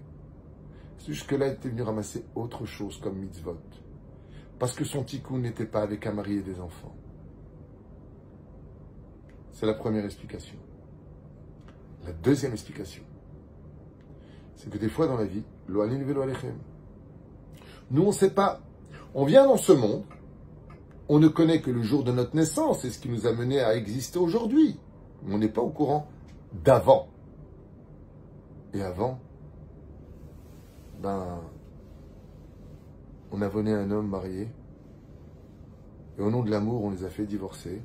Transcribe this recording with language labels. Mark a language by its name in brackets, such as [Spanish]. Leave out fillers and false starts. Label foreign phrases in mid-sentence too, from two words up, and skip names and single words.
[French] C'est juste que là, elle était venue ramasser autre chose comme mitzvot. Parce que son tikkun n'était pas avec un mari et des enfants. C'est la première explication. La deuxième explication, c'est que des fois dans la vie, [Hebrew] לא עלים ולא עליכם. [French] Nous, on ne sait pas. On vient dans ce monde, on ne connaît que le jour de notre naissance, c'est ce qui nous a mené à exister aujourd'hui. On n'est pas au courant d'avant. Et avant, on a donné un homme marié, et au nom de l'amour, on les a fait divorcer.